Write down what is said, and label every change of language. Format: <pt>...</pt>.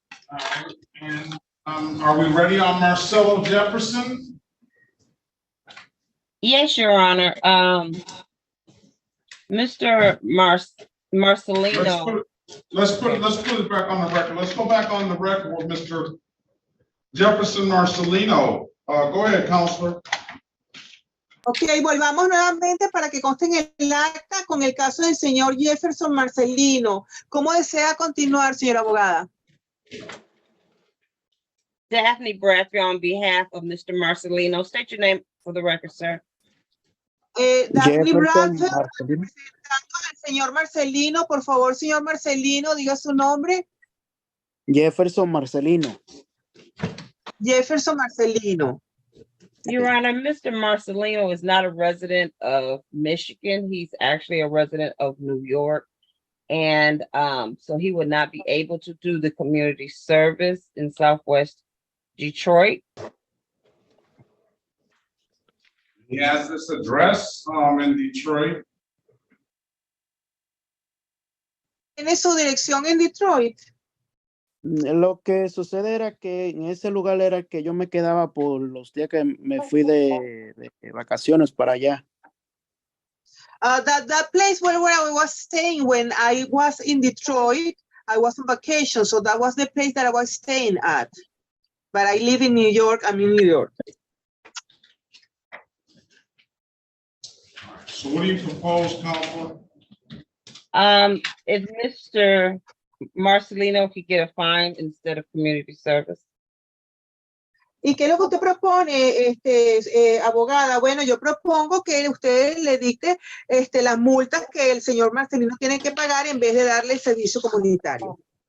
<en>All right, and are we ready on Marcelo Jefferson? Yes, Your Honor. Mr. Marcelino. Let's put it back on the record. Let's go back on the record with Mr. Jefferson Marcelino. Go ahead, Counselor.</en> <es>Ok, volvamos nuevamente para que conste en el acta con el caso del señor Jefferson Marcelino. ¿Cómo desea continuar, señora abogada?</es> <en>Daphne Bradfield on behalf of Mr. Marcelino. State your name for the record, sir. Daphne Jefferson Bradfield, Marcelino.</en> <es>representando al señor Marcelino. Por favor, señor Marcelino, diga su nombre. Jefferson Marcelino. Jefferson Marcelino.</es> <en>Your Honor, Mr. Marcelino is not a resident of Michigan. He's actually a resident of New York. And so he would not be able to do the community service in Southwest Detroit. He has this address in Detroit.</en> <es>¿Tiene su dirección en Detroit? Lo que sucede era que en ese lugar era que yo me quedaba por los días que me fui de vacaciones para allá.</es> <en>That place where I was staying when I was in Detroit, I was on vacation, so that was the place that I was staying at. But I live in New York. I'm in New York. So what do you propose, Counselor? If Mr. Marcelino could get a fine instead of community service.</en> <es>¿Y qué es lo que usted propone, abogada? Bueno, yo propongo que usted le dicte las multas que el señor Marcelino tiene que pagar en vez de darle el servicio comunitario.</es>